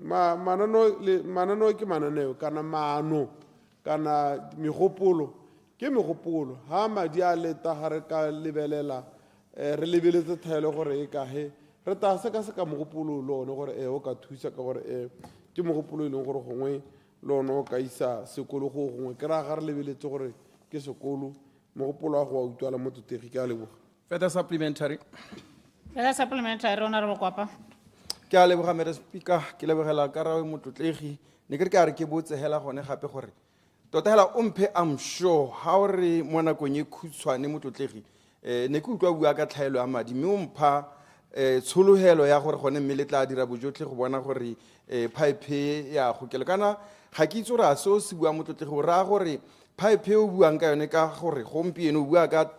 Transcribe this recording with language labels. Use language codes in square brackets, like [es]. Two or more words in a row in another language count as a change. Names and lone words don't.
[tn] mananeo ke mananeo kana maano kana megopolo ke megopolo ha madi a leta ga re ka lebelela re lebeletse thaelo gore e kahe re ta seka mogopolo le one gore o ka thusa ka gore ke mogopolo e leng gore gongwe le one o ka isa sekolo go gongwe ke ra ga re lebeletse gore ke sekolo mogopolo wa go wa utlwala mototegi ke a leboga. [en] Further supplementary. Further supplementary, Honorable Kwapa. [tn] Ke a leboga [en] Madam Speaker [tn] ke lebogela karabo motlotlegi ne ke re ka re ke botse hela gone gape gore tota hela o mphe [en] I'm sure [tn] ha o re mo nakong e khutshwane motlotlegi ne ke utlwa bua ka tlhaelo ya madi mme o mpha tsholohelo ya gore gone mme le tla dira bojotlhe go bona gore pipe ya gokelo kana ga ke itse gore a seo se bua motlotlegi go raya gore pipe o buang ka yone ka gore gompieno o bua ka